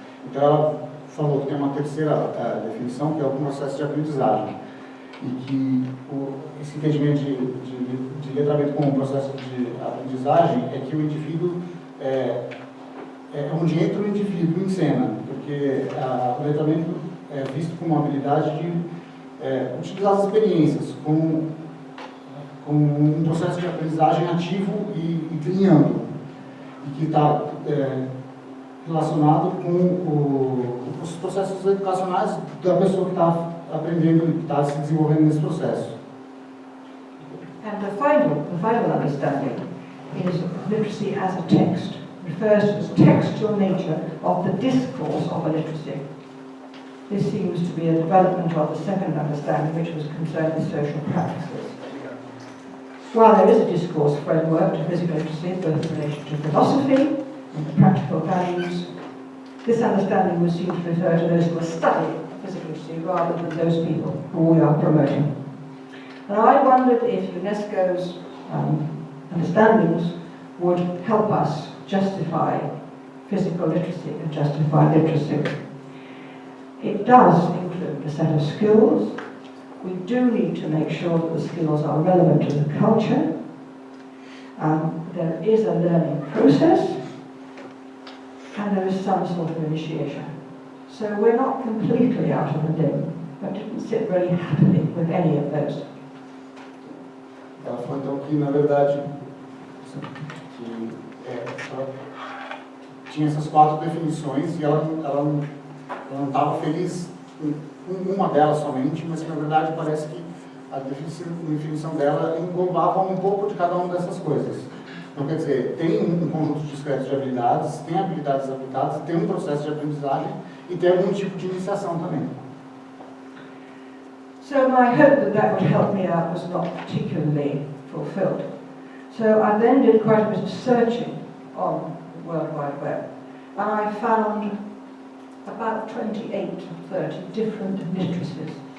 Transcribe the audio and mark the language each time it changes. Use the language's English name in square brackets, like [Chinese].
[Portuguese] Então ela falou que tem uma terceira definição, que é o processo de aprendizagem, e que esse entendimento de letramento como processo de aprendizagem é que o indivíduo é onde entra o indivíduo em cena, porque o letramento é visto como uma habilidade de utilizar as experiências como um processo de aprendizagem ativo e treinando, e que está relacionado com os processos educacionais da pessoa que está aprendendo, que está se desenvolvendo nesse processo. [English] And the final understanding is literacy as a text, refers to the textual nature of the discourse of a literacy. This seems to be a development of the second understanding, which was concerned with social practices. While there is a discourse framework to physical literacy, both in relation to philosophy and to practical values, this understanding would seem to refer to those who are studying physical literacy rather than those people who we are promoting. And I wondered if UNESCO's understandings would help us justify physical literacy and justify literacy. It does include a set of skills. We do need to make sure that the skills are relevant to the culture. There is a learning process, and there is some sort of initiation. So we're not completely out of the limb, but didn't sit very happily with any of those. [Portuguese] Ela falou então que, na verdade, que ela tinha essas 4 definições e ela não estava feliz com uma delas somente, mas que, na verdade, parece que a definição dela englobava um pouco de cada uma dessas coisas. Então, quer dizer, tem um conjunto discreto de habilidades, tem habilidades aplicadas, tem um processo de aprendizagem e tem algum tipo de iniciação também. [English] So my hope that would help me out was not particularly fulfilled. So I then did quite a bit of searching on the World Wide Web, and I found about 28 to 30 different literacies.